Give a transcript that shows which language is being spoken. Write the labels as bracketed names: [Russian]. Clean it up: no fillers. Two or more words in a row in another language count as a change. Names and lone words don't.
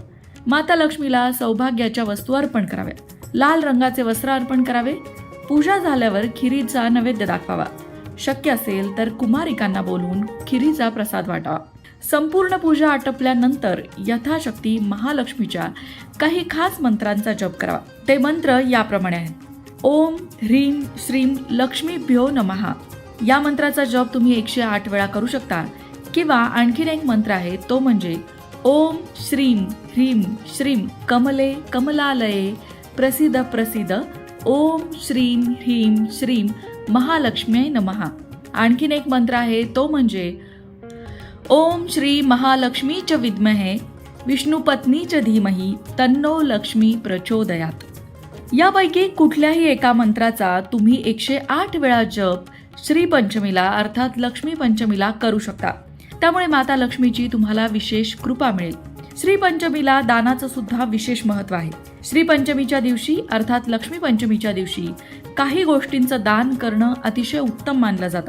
[Marathi] माता लक्ष्मीला सौभाग्याच्या वस्तू अर्पण कराव्या. लाल रंगाचे वस्त्र अर्पण करावे. पूजा झाल्यावर खिरीचा नैवेद्य दाखवावा. शक्य असेल तर कुमारिकांना बोलवून खिरीचा प्रसाद वाटावा. संपूर्ण पूजा आटपल्यानंतर यथाशक्ती महालक्ष्मीच्या काही खास मंत्रांचा जप करावा. ते मंत्र याप्रमाणे आहेत. [Sanskrit] ओम ह्रीं श्रीं लक्ष्मीभ्यो नमः [Marathi] या मंत्राचा जप तुम्ही 108 वेळा करू शकता. किंवा आणखीन एक मंत्र आहे तो म्हणजे [Sanskrit] ओम श्रीं ह्रीं श्रीं कमले कमलालये प्रसिद्ध प्रसिद्ध ओम श्रीं ह्रीं श्रीं महालक्ष्म्यै नमः. [Marathi] आणखीन एक मंत्र आहे तो म्हणजे [Sanskrit] ओम श्री महालक्ष्मी च विद्महे विष्णुपत्नी च धीमहि तन्नो लक्ष्मी प्रचोदयात. [Marathi] यापैकी कुठल्याही एका मंत्राचा तुम्ही 108 वेळा जप श्री पंचमीला अर्थात लक्ष्मी पंचमीला करू शकता. त्यामुळे माता लक्ष्मीची तुम्हाला विशेष कृपा मिळेल. श्री पंचमीला दानाचं सुद्धा विशेष महत्व आहे. श्री पंचमीच्या दिवशी अर्थात लक्ष्मी पंचमीच्या दिवशी काही गोष्टींचं दान करणं अतिशय उत्तम मानलं जातं.